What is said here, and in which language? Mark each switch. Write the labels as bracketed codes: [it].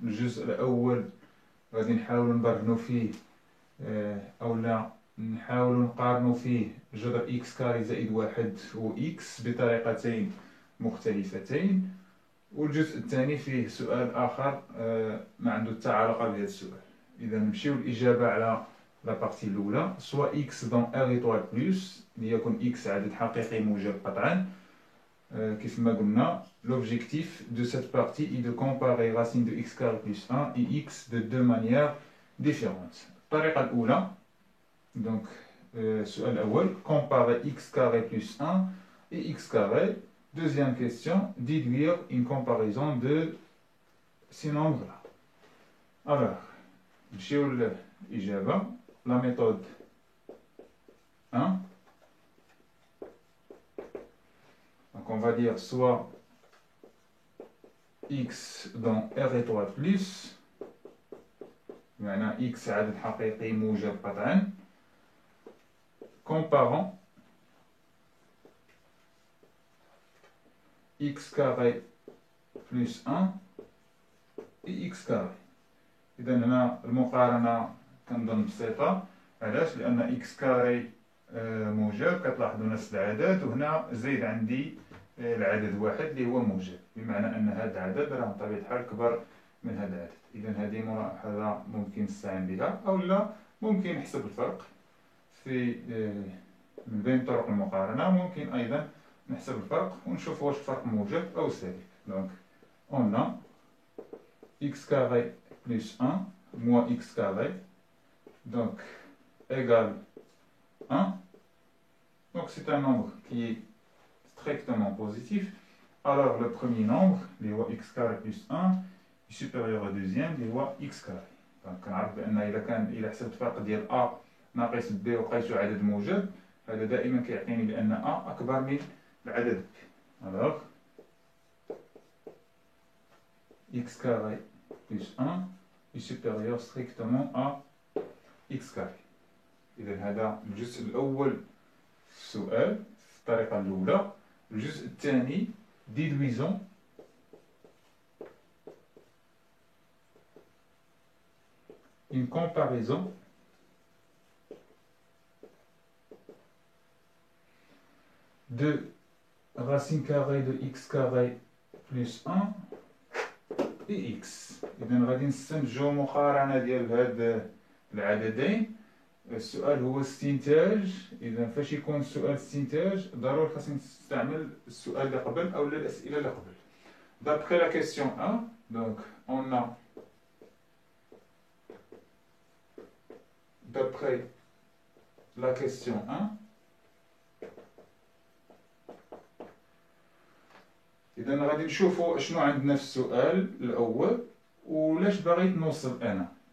[ar] الجزء الأول غادي نحاول نبرهنوا فيه أو لا نحاول نقارنوا فيه جذر إكس كاري زائد واحد و إكس بطريقتين مختلفتين، والجزء الثاني فيه سؤال آخر ما عنده حتى علاقة بهذا السؤال. إذا نمشيو الإجابة على لابارتي الأولى، [fr] سوا إكس دون ار إيطوال بلوس [ar] ليكن إكس عدد حقيقي موجب قطعا. كيف ما قلنا [fr] l'objectif de cette partie est de comparer racine de x carré plus 1 et x de deux manières différentes. [ar] الطريقة الأولى [fr] donc [ar] السؤال الأول [fr] comparer x carré plus 1 et x carré. Deuxième question, déduire une comparaison de ces nombres-là. Alors, [ar] نمشيو للإجابة. [fr] La méthode 1. Donc on va dire soit x dans r étoile plus [ar] معنى x عدد حقيقي موجب قطعا [fr] comparant x carré plus 1 et x carré. [ar] إذا هنا المقارنة كنظن بسيطة. علاش؟ لأن x كاري موجب، كتلاحظوا نفس العدد، وهنا زايد عندي العدد واحد اللي هو موجب، بمعنى أن هذا العدد راه بطبيعة الحال كبر من هذا العدد. إذا هذه ملاحظة ممكن نستعين بها، أو لا ممكن نحسب الفرق في من بين طرق المقارنة. ممكن أيضا نحسب الفرق ونشوف واش الفرق موجب أو سالب. [fr] دونك on a x carré plus 1 moins x carré donc égale 1. Donc c'est un nombre qui est strictement positif. Alors le premier nombre [ar] اللي هو [fr] x carré plus 1 est supérieur au deuxième اللي هو x carré. [ar] donc كنعرف بأن إذا حسبت الفرق ديال a ناقص b وقيسو عدد موجب، هذا دائما كيعطيني بأن a أكبر من العدد b. [fr] alors x carré plus 1 est supérieur strictement à x carré. [ar] إذا هذا الجزء الأول في السؤال في الطريقة الأولى. الجزء الثاني [fr] déduisons une comparaison de racine carrée de x carré plus 1 et x. [ar] إذا غادي نستنتجو مقارنة ديال هاد العددين. السؤال هو استنتاج. إذا فاش يكون السؤال استنتاج ضروري خاصني نستعمل السؤال اللي قبل أو الأسئلة اللي قبل. [fr] D'après la question 1, [ar] donc on a d'après la question 1, إذا غادي نشوفوا شنو عندنا في السؤال الأول ولاش باغي نوصل أنا.